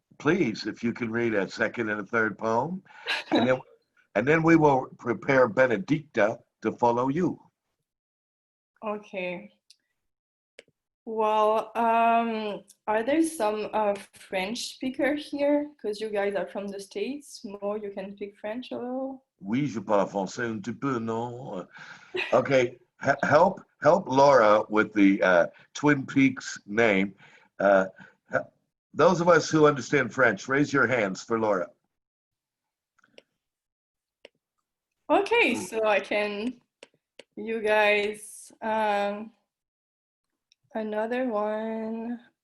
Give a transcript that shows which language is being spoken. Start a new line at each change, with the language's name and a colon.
English: Please, if you can read a second and a third poem, and then we will prepare Benedicta to follow you. Okay. Well, are there some French speaker here? Because you guys are from the States. More, you can speak French a little.
French: Oui, je parle français un petit peu, non?
English: Okay, help Laura with the Twin Peaks name. Those of us who understand French, raise your hands for Laura. Okay, so I can, you guys, another one.